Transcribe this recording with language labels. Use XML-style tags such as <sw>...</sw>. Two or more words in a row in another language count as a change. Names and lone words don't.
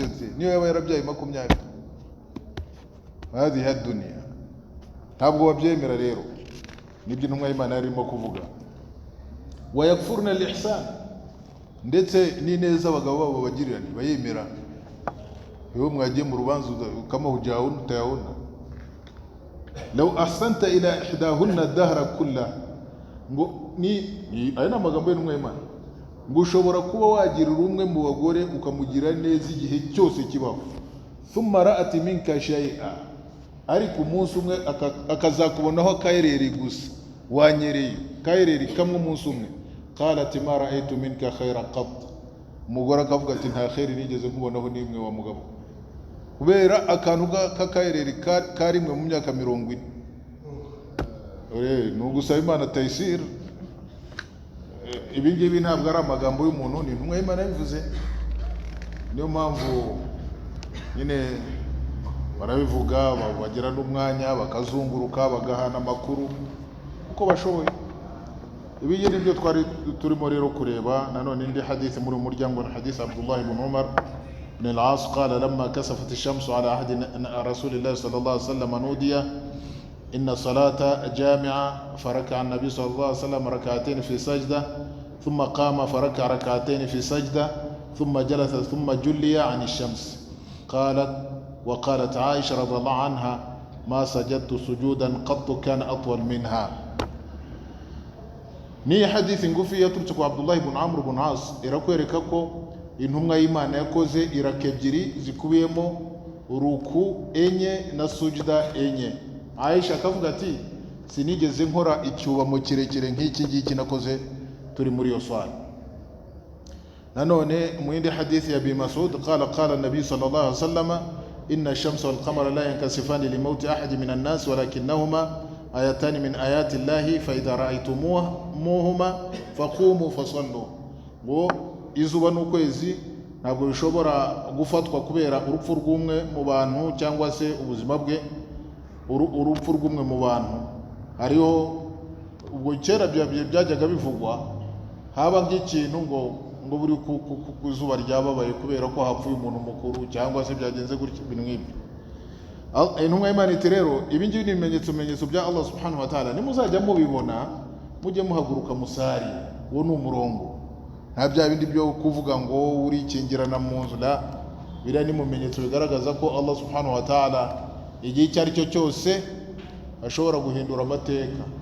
<rw>Ati niyo yaba yarabyaye 20. Hadi hadunia, ntabwo wabyemera rero. Nibyo intumwa y'Imana yarimo kuvuga.</rw> <ar>ويكفرن الإحسان,</ar> <rw>ndetse n'ineza abagabo babo bagirira bayemera. Iyo mwagiye mu rubanza kama hujawun tayawuna,</rw> <ar>لو أحسنت إلى إحداهن الدهر كله,</ar> <rw>ngo ni aya amagambo y'intumwa y'Imana, ngo ushobora kuba wagirira umwe mu bagore ukamugira neza igihe cyose kibaho,</rw> <ar>ثم رأت منك شيئا,</ar> <rw>ariko umunsi umwe akazakubonaho akayereri gusa, wanyereye kayereri kamwe umunsi umwe.</rw> <ar>قالت ما رأيت منك خيرا قط,</ar> <rw>umugore akavuga ati nta khairi nigeze nkubonaho nimwe wa mugabo, kubera akantu k'akayereri karimwe mu myaka 40. Nugusaba Imana taysir. Ibi ngibi ntabwo ari amagambo y'umuntu, ni intumwa y'Imana yabivuze. Niyo mpamvu nyine barabivuga, bagira n'umwanya bakazunguruka bagahana amakuru uko bashoboye. Ibi ni byo twari turimo rero kureba. Nanone indi hadith muri umuryango na hadith Abdullah ibn Umar</rw> <ar>بن العاص قال لما كسفت الشمس على عهد رسول الله صلى الله عليه وسلم نودي إن الصلاة جامعة، فركع النبي صلى الله عليه وسلم ركعتين في سجدة، ثم قام فركع ركعتين في سجدة، ثم جلس ثم جلي عن الشمس. وقالت عائشة رضي الله عنها ما سجدت سجودا قط كان أطول منها.</ar> <rw>ni hadithi ngufi yaturutse kwa Abdullah ibn Amr ibn As, irakwereka ko intumwa y'Imana yakoze iraka ebyiri zikubiyemo ruku enye na sujda enye. Aisha akavuga ati sinigeze nkora icyubamo kirekire nk'iki ngiki nakoze turi muri iyo swala. Nanone mu yindi hadithi ya Abi</rw> <ar>Mas'ud قال النبي صلى الله عليه وسلم إن الشمس والقمر لا ينكسفان لموت أحد من الناس ولكنهما آيتان من آيات الله فإذا رأيتموهما فقوموا فصلوا.</ar> <rw>Ngo izuba n'ukwezi ntabwo bishobora gufatwa kubera urupfu rw'umwe mu bantu cyangwa se ubuzima bwe, urupfu rw'umwe mu bantu. Hariho ubwo kera byajyaga bivugwa, haba nk'ikintu ngo buri ku zuba ryababaye kubera ko hapfuye umuntu mukuru cyangwa se byagenze gutya ibintu nk'ibyo. Intumwa y'Imana iti rero ibi ngibi ni ibimenyetso bya</rw> <ar>الله سبحانه وتعالى,</ar> <rw>nimuzajya mubibona mujye muhaguruka musari. Uwo ni umurongo, nta bya bindi byo kuvuga ngo urikingirana mu nzu. Biriya ni mumenyetso bigaragaza ko</rw> <ar>الله سبحانه وتعالى</ar> <rw>igihe icyo ari cyo cyose ashobora guhindura amateka.</rw>